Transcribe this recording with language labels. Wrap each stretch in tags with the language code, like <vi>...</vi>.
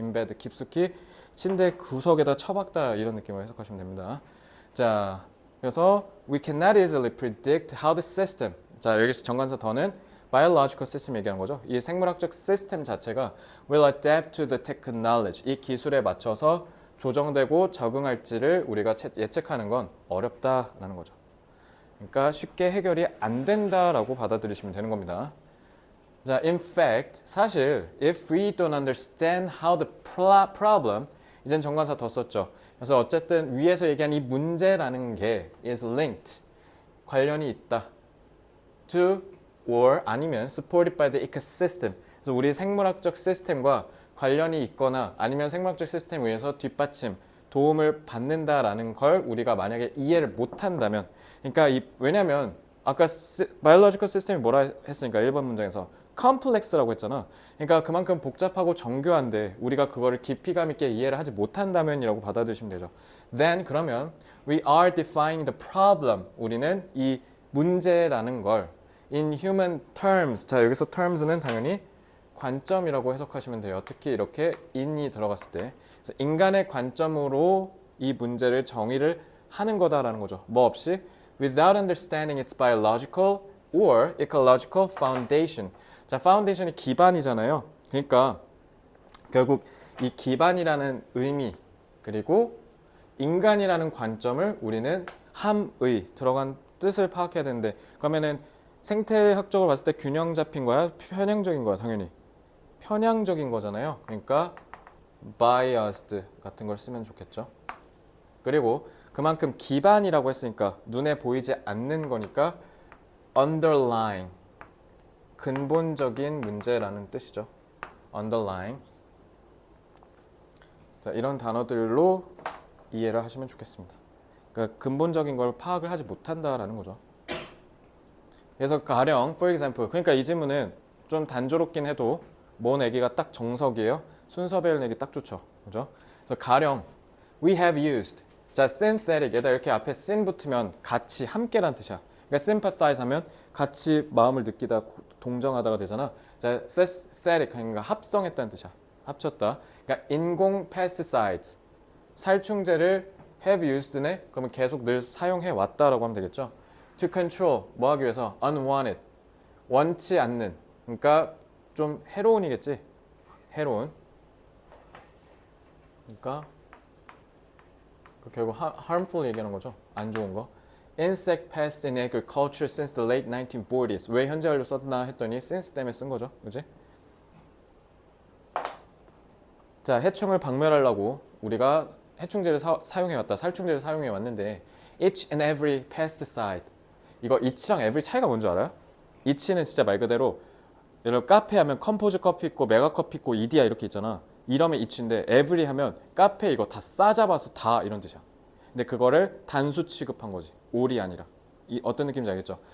<ko>embed, 깊숙이 침대 구석에다 처박다, 이런 느낌으로 해석하시면 됩니다. 자, 그래서</ko> <en>we cannot easily predict how the system.</en> <ko>자, 여기서 정관사 더는 biological system 얘기하는 거죠. 이 생물학적 시스템 자체가</ko> <en>will adapt to the technology.</en> <ko>이 기술에 맞춰서 조정되고 적응할지를 우리가 예측하는 건 어렵다라는 거죠. 그러니까 쉽게 해결이 안 된다라고 받아들이시면 되는 겁니다.</ko> <en>자, in fact,</en> <ko>사실</ko> <en>if we don't understand how the problem,</en> <ko>이젠 정관사 더 썼죠. 그래서 어쨌든 위에서 얘기한 이 문제라는 게</ko> <en>is linked,</en> <ko>관련이 있다.</ko> <en>to or</en> <ko>아니면</ko> <en>supported by the ecosystem.</en> <ko>그래서 우리 생물학적 시스템과 관련이 있거나 아니면 생물학적 시스템 위에서 뒷받침, 도움을 받는다라는 걸 우리가 만약에 이해를 못한다면, 그러니까 왜냐면 아까</ko> <en>biological system</en> <ko>이 뭐라 했으니까 1번 문장에서 complex라고 했잖아. 그러니까 그만큼 복잡하고 정교한데 우리가 그거를 깊이감 있게 이해를 하지 못한다면이라고 받아들이시면 되죠.</ko> <en>Then</en> <ko>그러면</ko> <en>we are defining the problem.</en> <ko>우리는 이 문제라는 걸</ko> <en>in human terms.</en> <ko>자, 여기서 terms는 당연히 관점이라고 해석하시면 돼요. 특히 이렇게 in이 들어갔을 때. 그래서 인간의 관점으로 이 문제를 정의를 하는 거다라는 거죠. 뭐 없이</ko> <en>without understanding its biological or ecological foundation.</en> <ko>자, foundation이 기반이잖아요. 그러니까 결국 이 기반이라는 의미 그리고 인간이라는 관점을 우리는 함의 들어간 뜻을 파악해야 되는데, 그러면은 생태학적으로 봤을 때 균형 잡힌 거야? 편향적인 거야? 당연히 편향적인 거잖아요. 그러니까 biased 같은 걸 쓰면 좋겠죠. 그리고 그만큼 기반이라고 했으니까 눈에 보이지 않는 거니까 underlying, 근본적인 문제라는 뜻이죠.</ko> <en>underlying.</en> <ko>자, 이런 단어들로 이해를 하시면 좋겠습니다. 그러니까 근본적인 걸 파악을 하지 못한다라는 거죠. 그래서 가령 for example, 그러니까 이 질문은 좀 단조롭긴 해도 뭐 내기가 딱 정석이에요. 순서배열 내기 딱 좋죠. 그죠? 그래서 가령</ko> <en>we have used.</en> <ko>자, synthetic 에다 이렇게 앞에 syn 붙으면 같이, 함께란 뜻이야. 그러니까 sympathize 하면 같이 마음을 느끼다, 동정하다가 되잖아. 자, synthetic 그러니까 합성했다는 뜻이야. 합쳤다. 그러니까 인공 pesticides, 살충제를 have used네. 그러면 계속 늘 사용해 왔다라고 하면 되겠죠.</ko> <en>To control,</en> <ko>뭐 하기 위해서? unwanted, 원치 않는. 그러니까 좀 해로운이겠지. 해로운. 그러니까 결국 harmful 얘기하는 거죠. 안 좋은 거.</ko> <en>Insect pest in agriculture since the late 1940s.</en> <ko>왜 현재 완료 썼나 했더니 since 때문에 쓴 거죠. 그지? 자, 해충을 박멸하려고 우리가 해충제를 사용해왔다. 살충제를 사용해왔는데</ko> <en>each and every pesticide.</en> <ko>이거 each랑 every 차이가 뭔지 알아요? each는 진짜 말 그대로 예를 카페 하면 컴포즈 커피 있고 메가 커피 있고 이디야 이렇게 있잖아. 이러면 each인데 every 하면 카페 이거 다 싸잡아서 다 이런 뜻이야. 근데 그거를 단수 취급한 거지. all이 아니라. 이 어떤 느낌인지 알겠죠?</ko>